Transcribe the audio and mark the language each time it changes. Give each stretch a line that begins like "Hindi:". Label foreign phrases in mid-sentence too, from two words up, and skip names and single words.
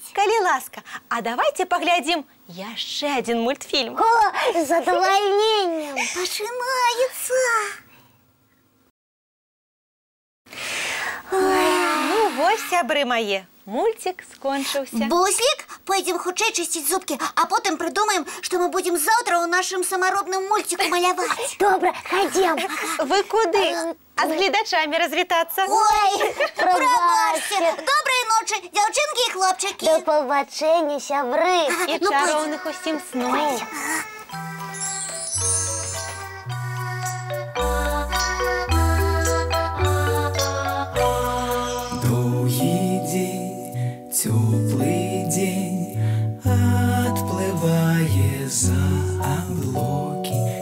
Belarusian: Калі ласка, а давайте паглядзім яшчэ адзін мультфільм. О, з задавальненнем. Пачынаецца. Ну, вось, сябры мае, мультик скончыўся. Буслик, пойдем хутчэй чысціць зубки, а потым
Russian: придумаем, что мы будем завтра
Belarusian: у нашым самаробным мультику маляваць. Добра, ходім. Вы куды? А з гледачамі развітацца? Ой, Пробачце. Добрай ночы, дзяўчынкі і хлопчыкі. До пабачэння, сябры. І чароўных усім сноў.
Russian: Долгий день, теплый день, отплывая за облаки.